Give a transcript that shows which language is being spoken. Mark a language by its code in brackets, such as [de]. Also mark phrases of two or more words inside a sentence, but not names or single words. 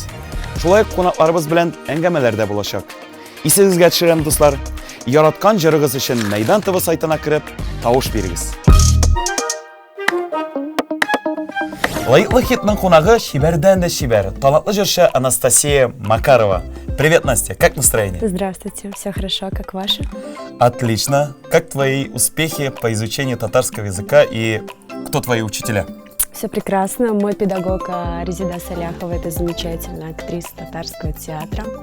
[tt] Шулай ук кунакларыбыз белән әңгәмәләр дә булачак. Исегезгә төшерәм, дуслар, яраткан җырыгыз өчен Мәйдан ТВ сайтына кирип, тавыш бирегез. Лайыклы хитның кунагы шибәрдән дә шибәр, талантлы җырчы Анастасия Макарова. [ru] Привет, Настя, как настроение? Здравствуйте, все хорошо, как ваше? Отлично. Как твои успехи по изучению татарского языка и кто твои учителя? Все прекрасно. Мой педагог Резида Саляхова, это замечательная актриса татарского театра.